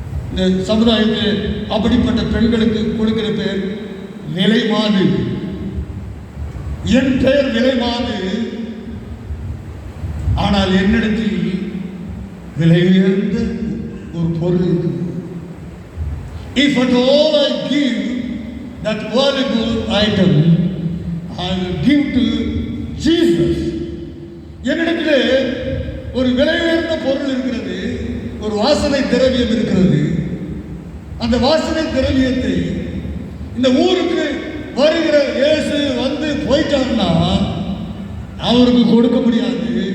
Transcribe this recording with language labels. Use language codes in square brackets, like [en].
[ta] இந்த சமுதாயத்தில் அப்படிப்பட்ட பெண்களுக்கு கொடுக்கிற பேர் விலை மாது. என் பெயர் விலை மாது, ஆனால் என்னிடத்தில் விலை உயர்ந்த ஒரு பொருள் இருக்கு. [en] If at all I give that valuable item, I will give to Jesus. [ta] என்னிடத்திலே ஒரு விலை உயர்ந்த பொருள் இருக்கிறது, ஒரு வாசனை திரவியம் இருக்கிறது. அந்த வாசனை திரவியத்தை இந்த ஊருக்கு வருகிற இயேசு வந்து போயிட்டான்னா அவருக்கு கொடுக்க முடியாது.